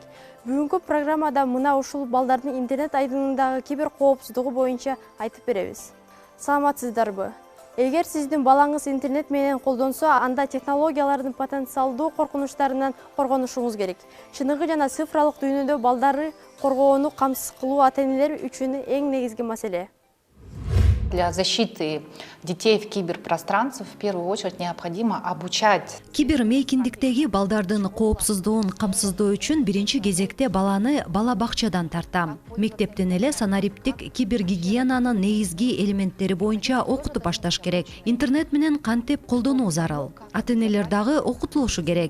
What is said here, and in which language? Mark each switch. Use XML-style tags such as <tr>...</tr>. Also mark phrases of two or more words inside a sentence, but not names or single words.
<ky>Бүгүнкү программада мына ушул балдардын интернет айдынындагы кибер коопсуздугу боюнча айтып беребиз. Саламатсыздарбы? Эгер сиздин балаңыз интернет менен колдонсо, анда технологиялардын потенциалдуу коркунучтарынан коргонушуңуз керек. Чыныгы жана цифралык дүйнөдө балдарды коргоону камсыз кылуу ата-энелер үчүн эң негизги маселе.</ky> <ru>Для защиты детей в киберпространстве в первую очередь необходимо обучать.</ru> <ky>Кибермейкиндиктеги балдардын коопсуздугун камсыздоо үчүн биринчи кезекте баланы бала бакчадан тартам. Мектептен эле санариптик кибергигиенанын негизги элементтери боюнча окутуп башташ керек. Интернет менен кантип колдонуу зарыл. Ата-энелер дагы окутулушу керек.</ky>